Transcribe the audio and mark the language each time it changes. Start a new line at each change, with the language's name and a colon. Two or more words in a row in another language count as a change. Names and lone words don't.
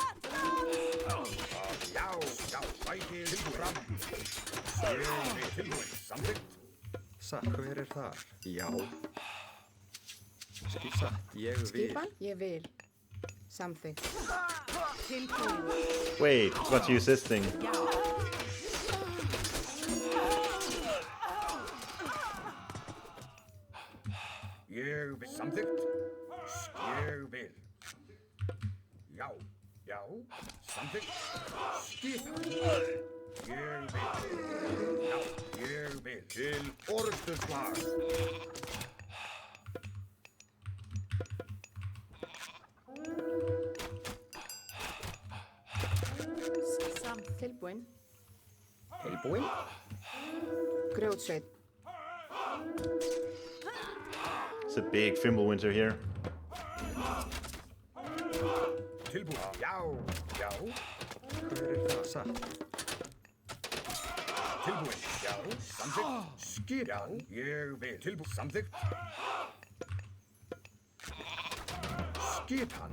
Icelandic: Já. Sækið tilbúin. Fram. Tilbúin. Samþykkt. Satt. Hver er þar? Já. Satt. Ég vil. Skipan? Ég vil. Samþykkt. Tilbúin.
English: Wait, what's use this thing?
Icelandic: Já. Ég vil. Samþykkt. Ég vil. Já. Já. Samþykkt. Skipan. Ég vil. Já. Ég vil. Til orustu slag. Tilbúin. Tilbúin. Grjótsveit.
English: It's a big Fimbulwinter here.
Icelandic: Tilbúin. Já. Já. Hver er það? Satt. Tilbúin. Já. Samþykkt. Skipan. Ég vil. Tilbúin. Samþykkt. Skipan.